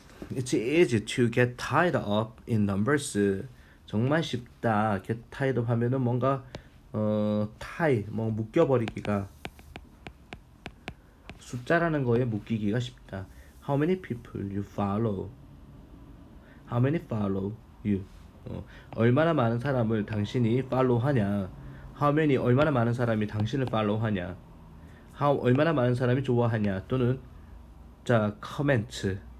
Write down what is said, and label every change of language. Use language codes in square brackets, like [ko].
[en] It's easy to get tied up in numbers. [ko] 정말 쉽다. [en] get tied up [ko] 하면은 뭔가 tie, 뭐 묶여버리기가 숫자라는 거에 묶이기가 쉽다. [en] How many people you follow? How many follow you? [ko] 얼마나 많은 사람을 당신이 follow하냐? [en] How many [ko] 얼마나 많은 사람이 당신을 follow하냐? How 얼마나 많은 사람이 좋아하냐? 또는 자, comment.